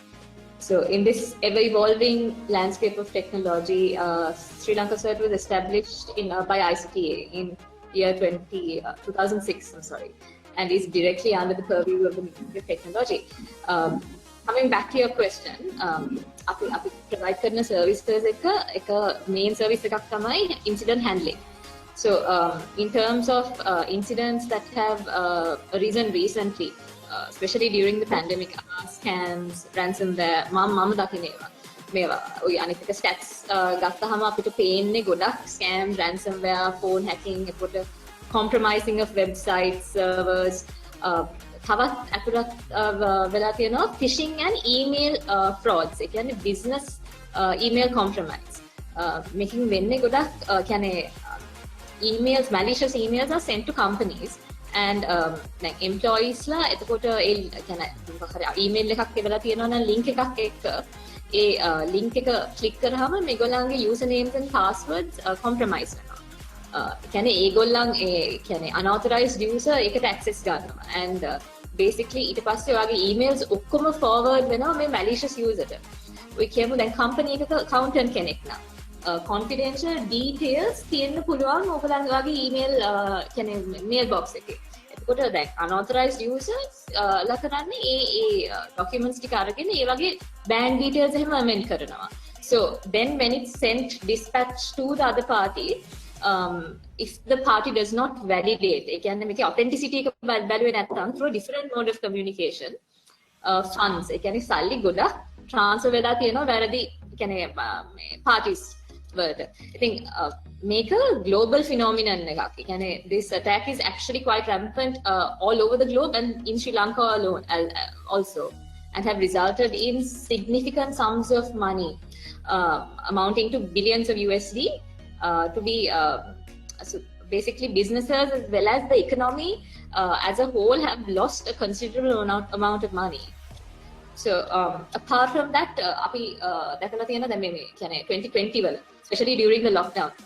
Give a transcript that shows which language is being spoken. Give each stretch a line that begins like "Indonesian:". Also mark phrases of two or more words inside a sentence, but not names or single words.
English: So in this ever-evolving landscape of technology, Sri Lanka CERT was established by ICTA in year 2006, and is directly under the purview of the Ministry of Technology. Coming back to your question,
Sinhala: අපි provide කරන services එක
English: main service
Sinhala: එකක් තමයි
English: incident handling. So in terms of incidents that have arisen recently, especially during the pandemic, scams, ransomware,
Sinhala: මම දකිනවා මේවා ඔය අනිත් එක stats ගත්තහම අපිට පේන්නේ ගොඩක්
English: scam, ransomware, phone hacking,
Sinhala: එතකොට
English: compromising of websites, servers,
Sinhala: තවත් අතුරත් වෙලා තියෙනවා
English: phishing and email frauds.
Sinhala: ඒ කියන්නේ
English: business email compromise.
Sinhala: මේකෙන් වෙන්නේ ගොඩක් කියන්නේ
English: emails, malicious emails are sent to companies. And like employees
Sinhala: ලා එතකොට ඒ කියන්නේ මොකක් හරි email එකක් එවලා තියෙනවා නම් link එකක් එක්ක ඒ link එක click කරාම මේගොල්ලන්ගේ
English: user names and passwords compromise
Sinhala: වෙනවා. කියන්නේ ඒගොල්ලන් ඒ කියන්නේ
English: unauthorized user
Sinhala: ඒකට access ගන්නවා.
English: And basically
Sinhala: ඊට පස්සේ ඔයාගේ emails ඔක්කොම forward වෙනවා මේ
English: malicious user
Sinhala: ට. ඔය කියමු දැන් company එකක accountant කෙනෙක් නම්
English: confidential details
Sinhala: තියෙන්න පුළුවන් ඔයගොල්ලන්ගේ email කියන්නේ mailbox එකේ. එතකොට දැන්
English: unauthorized users
Sinhala: ලා කරන්නේ ඒ documents ටික අරගෙන ඒ වගේ
English: bank details
Sinhala: එහෙම amend කරනවා.
English: So then when it's sent dispatch to the other party, if the party does not validate,
Sinhala: ඒ කියන්නේ මේකේ authenticity එක බැලුවේ නැත්නම්
English: through a different mode of communication,
Sinhala: funds ඒ කියන්නේ සල්ලි ගොඩක් transfer වෙලා තියෙනවා වැරදි කියන්නේ
English: parties word. I think make a global phenomenon එකක්. කියන්නේ this attack is actually quite rampant all over the globe and in Sri Lanka alone also, and have resulted in significant sums of money amounting to billions of USD to be so basically businesses as well as the economy as a whole have lost a considerable amount of money. So apart from that
Sinhala: අපි දැකලා තියෙන දැන් මේ කියන්නේ 2020 වල
English: especially during the lockdown